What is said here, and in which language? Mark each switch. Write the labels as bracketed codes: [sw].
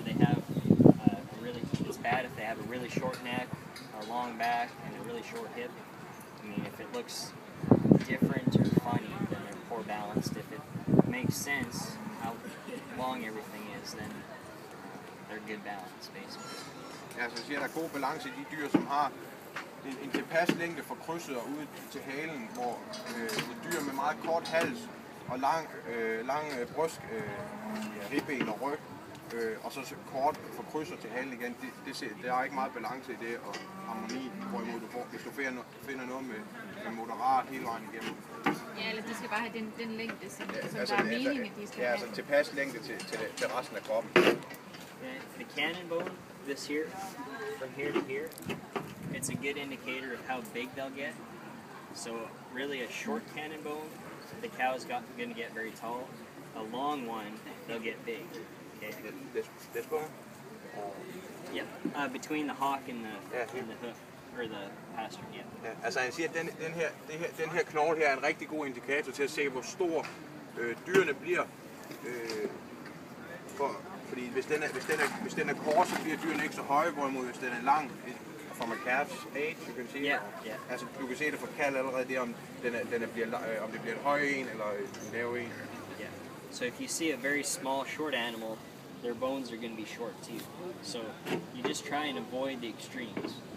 [en] Do they have it's bad if they have a really short neck, a long back, and a really short hip. I mean, if it looks different or funny, then they're poor balanced. If it makes sense how long everything is, then they're good balance, basically. [da] Ja, så siger der er god balance i de dyr, som har en tilpas længde fra krydset og ud til halen, hvor et dyr med meget kort hals og lang bryst, ribben og ryg, og så kort fra krydset til halen igen, der er ikke meget balance i det og harmoni, hvorimod hvis du finder noget med moderat hele vejen igennem. Ja, eller de skal bare have den længde, som der er meningen, at de skal have. Ja, altså tilpas længde til resten af kroppen. [en] The cannon bone, this here, from here to here, it's a good indicator of how big they'll get. So really a short cannon bone, the cow's going to get very tall. A long one, they'll get big. Okay. This bone? Yeah, between the hock and the hoof, or the pastern, yeah. [da] Ja, altså han siger, at den her knogle her er en rigtig god indikator til at se, hvor stor dyrene bliver. Fordi hvis den er kort, så bliver dyrene ikke så høje, hvorimod hvis den er lang, [en] from a calf's age, you can see. Yeah. [da] Altså du kan se det fra kalv allerede, det om det bliver en høj en eller en lav en. [en] Yeah. So if you see a very small, short animal, their bones are going to be short too. So you just try and avoid the extremes.